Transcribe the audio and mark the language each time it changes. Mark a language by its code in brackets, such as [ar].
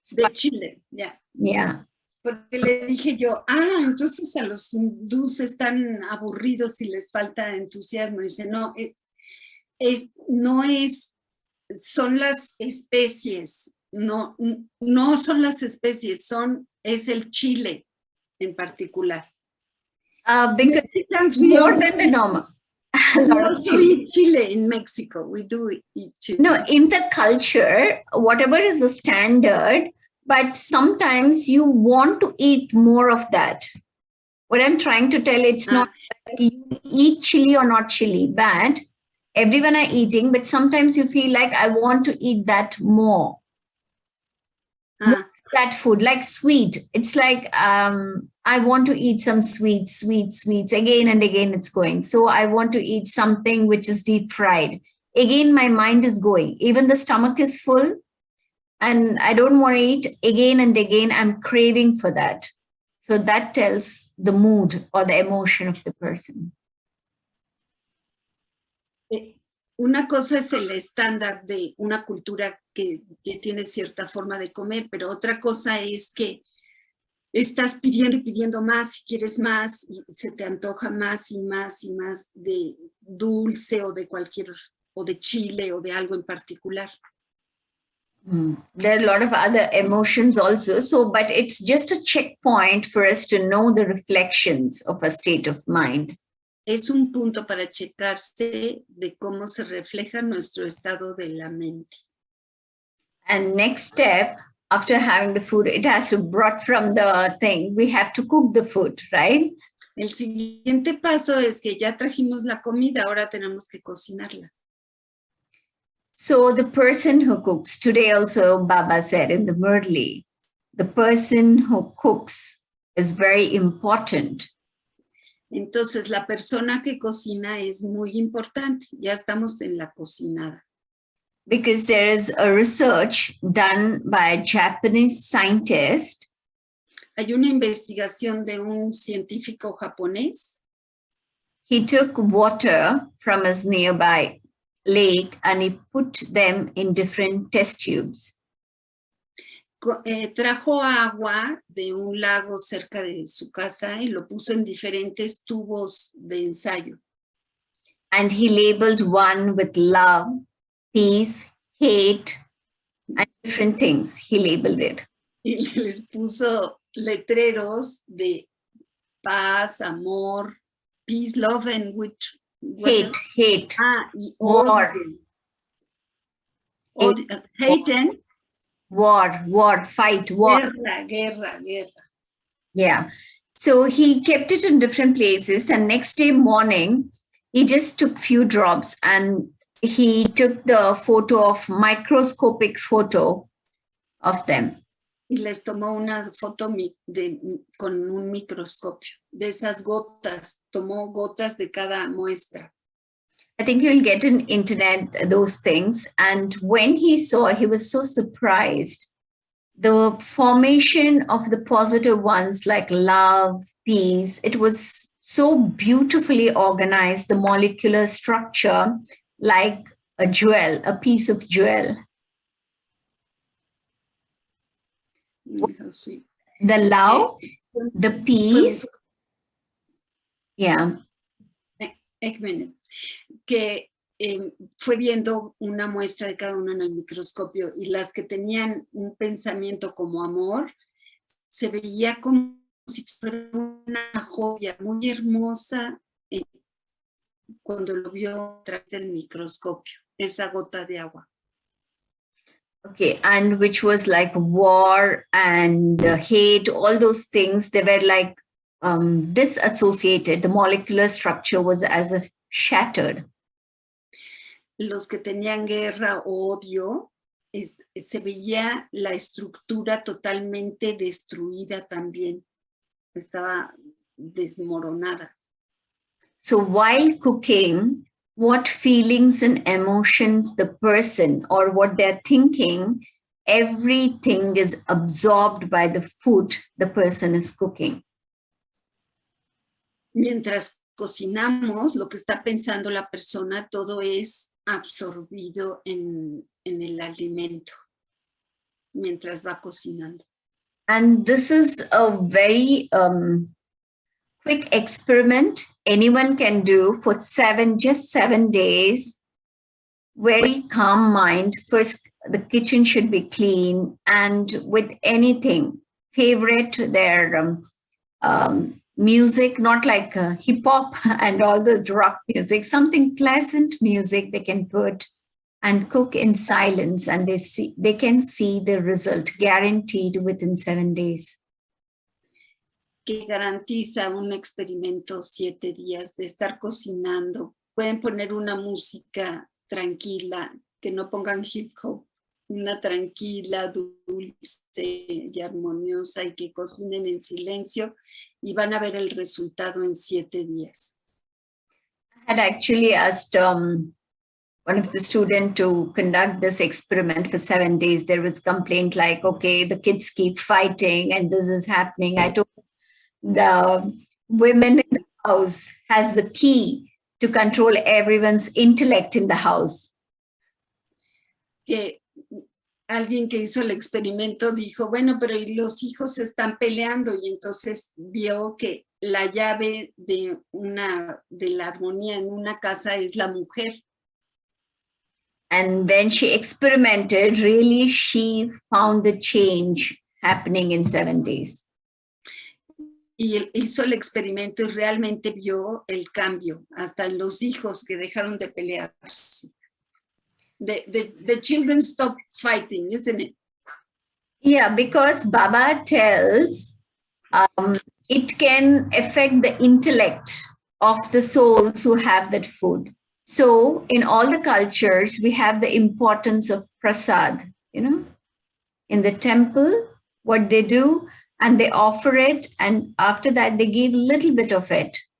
[en] The chile, yeah. Yeah. [es] Porque le dije yo, entonces a los hindús están aburridos y les falta entusiasmo. Dice, no, no es, son las especies, no son las especies, es el chile en particular. [en] Because more than the normal. We also eat chile in Mexico. We do eat chile. No, in the culture, whatever is the standard, but sometimes you want to eat more of that. What I'm trying to tell, it's not like you eat chili or not chili, but everyone are eating, but sometimes you feel like I want to eat that more. That food, like sweet. It's like I want to eat some sweets again and again it's going. So I want to eat something which is deep fried. Again, my mind is going. Even the stomach is full and I don't want to eat again and again. I'm craving for that. So that tells the mood or the emotion of the person. [es] Una cosa es el estándar de una cultura que tiene cierta forma de comer, pero otra cosa es que estás pidiendo y pidiendo más y quieres más y se te antoja más y más y más de dulce o de o de chile o de algo en particular. [en] There are a lot of other emotions also, but it's just a checkpoint for us to know the reflections of a state of mind. [es] Es un punto para checarse de cómo se refleja nuestro estado de la mente. [en] And next step, after having the food, it has to be brought from the thing. We have to cook the food, right? [es] El siguiente paso es que ya trajimos la comida, ahora tenemos que cocinarla. [en] So the person who cooks, today also Baba said in the Murli, the person who cooks is very important. [es] Entonces, la persona que cocina es muy importante. Ya estamos en la cocinada. [en] Because there is a research done by a Japanese scientist. [es] Hay una investigación de un científico japonés. [en] He took water from his nearby lake and he put them in different test tubes. [es] Trajo agua de un lago cerca de su casa y lo puso en diferentes tubos de ensayo. [en] And he labeled one with love, peace, hate, and different things. He labeled it. [es] Y les puso letreros de paz, amor, [en] peace, love, and which... Hate. [es] Y [en] war. Hate and... War, fight, war. [es] Guerra. [en] Yeah. So he kept it in different places and next day morning, he just took few drops and he took the microscopic photo of them. [es] Y les tomó una foto con un microscopio de esas gotas, tomó gotas de cada muestra. [en] I think you'll get on internet those things. And when he saw, he was so surprised. The formation of the positive ones like love, peace, it was so beautifully organized, the molecular structure, like a jewel, a piece of jewel. The love, the peace. Yeah. [hi] एक minute. [es] Que fue viendo una muestra de cada uno en el microscopio y las que tenían un pensamiento como amor, se veía como si fuera una joya muy hermosa cuando lo vio a través del microscopio, esa gota de agua. [en] Okay, and which was like war and hate, all those things, they were like disassociated. The molecular structure was as if shattered. [es] Los que tenían guerra o odio se veía la estructura totalmente destruida también. Estaba desmoronada. [en] So while cooking, what feelings and emotions the person or what they're thinking, everything is absorbed by the food the person is cooking. [es] Mientras cocinamos, lo que está pensando la persona, todo es absorbido en el alimento, mientras va cocinando. [en] And this is a very quick experiment anyone can do for just 7 days. Very calm mind. First, the kitchen should be clean, and with anything, favorite their music, not like hip hop and all this rock music, something pleasant music they can put and cook in silence, and they can see the result guaranteed within 7 days. [es] Que garantiza un experimento 7 días de estar cocinando. Pueden poner una música tranquila, que no pongan hip hop, una tranquila, dulce y armoniosa, y que cocinen en silencio y van a ver el resultado en 7 días. [en] I had actually asked one of the students to conduct this experiment for 7 days. There was complaint like, okay, the kids keep fighting and this is happening. I told the women in the house has the key to control everyone's intellect in the house. [es] Que alguien que hizo el experimento dijo, bueno, pero los hijos se están peleando, y entonces vio que la llave de la armonía en una casa es la mujer. [en] And then she experimented. Really, she found the change happening in 7 days. [es] Y hizo el experimento y realmente vio el cambio, hasta en los hijos que dejaron de pelearse. [en] The children stop fighting, isn't it? Yeah, because Baba tells it can affect the intellect of the souls who have that food. So in all the cultures, we have the importance of prasad, in the temple, what they do, and they offer it, and after that they give a little bit of it.